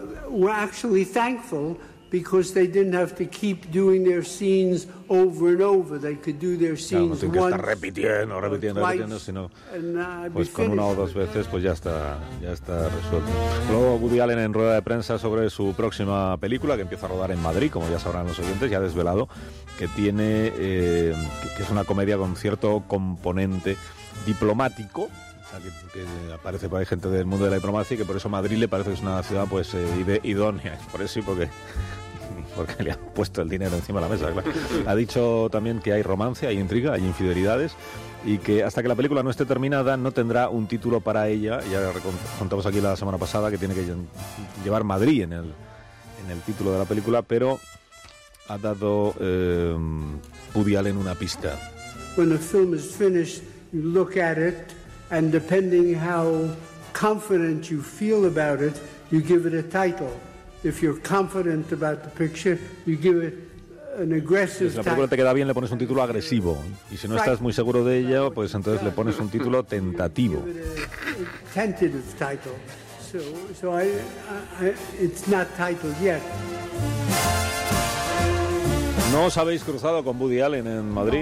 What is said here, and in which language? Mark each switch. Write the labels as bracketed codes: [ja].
[en] Were actually thankful because they didn't have to keep doing their scenes over and over. They could do their scenes once. [es] No tienen que estar repitiendo, sino pues con una o dos veces pues ya está resuelto. Luego Woody Allen en rueda de prensa sobre su próxima película, que empieza a rodar en Madrid, como ya sabrán los oyentes, ya ha desvelado que tiene que es una comedia con cierto componente diplomático. Que aparece por ahí gente del mundo de la diplomacia, y que por eso Madrid le parece que es una ciudad pues idónea, por eso, y porque le han puesto el dinero encima de la mesa, claro. Ha dicho también que hay romance, hay intriga, hay infidelidades, y que hasta que la película no esté terminada no tendrá un título para ella. Ya contamos aquí la semana pasada que tiene que llevar Madrid en el título de la película, pero ha dado Woody Allen una pista. Cuando el film está terminado, mira it. [en] And depending how confident you feel about it, you give it a title. If you're confident about the picture, you give it an aggressive title. [es] Si la película te queda bien, le pones un título agresivo. Y si no estás muy seguro de ella, pues entonces le pones un título tentativo. [en] Tentative title. So I it's not titled yet. [es] ¿No os habéis cruzado con Woody Allen en Madrid?